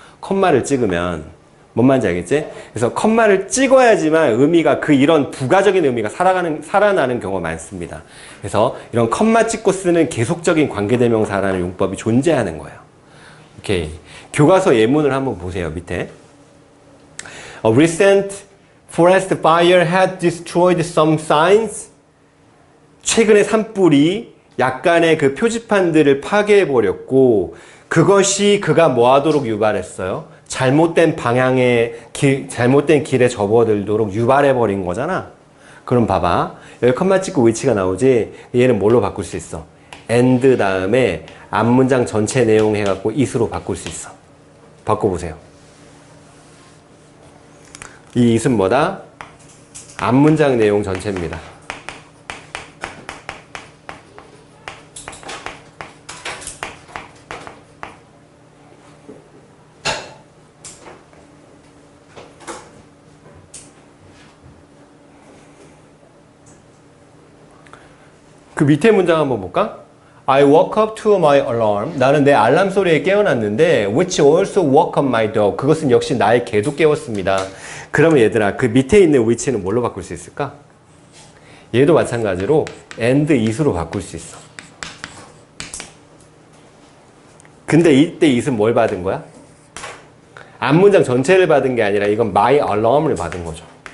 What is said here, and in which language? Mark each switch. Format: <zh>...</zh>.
<ko>컴마를 찍으면. 뭔 말인지 알겠지? 그래서 컴마를 찍어야지만 의미가 이런 부가적인 의미가 살아나는 경우가 많습니다. 그래서 이런 컴마 찍고 쓰는 계속적인 관계대명사라는 용법이 존재하는 거예요. 오케이. 교과서 예문을 한번 보세요. 밑에.</ko> <en>A recent forest fire had destroyed some signs.</en> <ko>최근의 산불이 약간의 그 표지판들을 파괴해버렸고 그것이 그가 뭐하도록 유발했어요? 잘못된 방향의 잘못된 길에 접어들도록 유발해버린 거잖아. 그럼 봐봐. 여기 컴마 찍고 위치가 나오지? 얘는 뭘로 바꿀 수 있어? and 다음에 앞문장 전체 내용 해갖고 it으로 바꿀 수 있어. 바꿔보세요. 이 it은 뭐다? 앞문장 내용 전체입니다. 그 밑에 문장 한번 볼까?</ko> <en>I woke up to my alarm.</en> <ko>나는 내 알람 소리에 깨어났는데</ko> <en>which also woke up my dog.</en> <ko>그것은 역시 나의 개도 깨웠습니다. 그러면 얘들아 그 밑에 있는 which는 뭘로 바꿀 수 있을까? 얘도 마찬가지로 and it으로 바꿀 수 있어. 근데 이때 it은 뭘 받은 거야? 앞문장 전체를 받은 게 아니라 이건 my alarm을 받은 거죠.</ko>